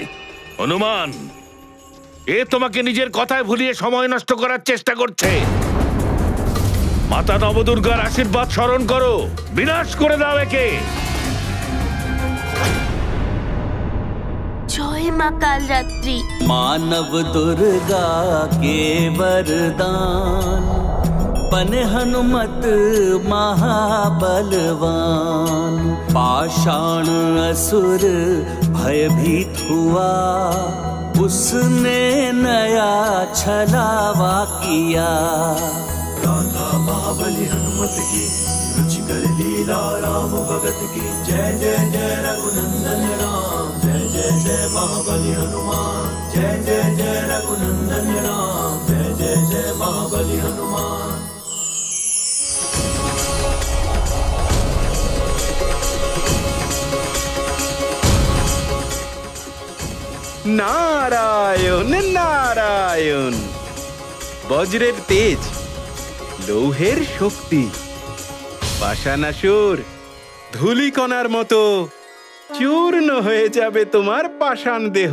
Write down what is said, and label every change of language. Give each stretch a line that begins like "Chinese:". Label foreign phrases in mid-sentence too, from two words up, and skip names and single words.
Bangla: হনুমান, এ তোমাকে নিজের কথায় ভুলিয়ে সময় নষ্ট করার চেষ্টা করছে। মাতা নবদুর্গার আশীর্বাদ স্মরণ করো, বিনাশ করে দাও একে। জয় মা কালরাত্রি।
Hindi: मानव दुर्गा के वरदान, पन हनुमत महाबलवान। पाषाण असुर भयभीत हुआ, उसने नया छलावा किया। राधा महाबली हनुमत की, रुचिकर लीला राम भगत की। जय जय जय रघुनंदन राम, जय जय जय महाबली हनुमान। जय जय जय रघुनंदन राम, जय जय जय महाबली हनुमान।
Bangla: নারায়ণ নারায়ণ। বজ্রের তেজ, লৌহের শক্তি, পাষাণাসুর ধূলিকণার মতো চূর্ণ হয়ে যাবে তোমার পাষাণ দেহ।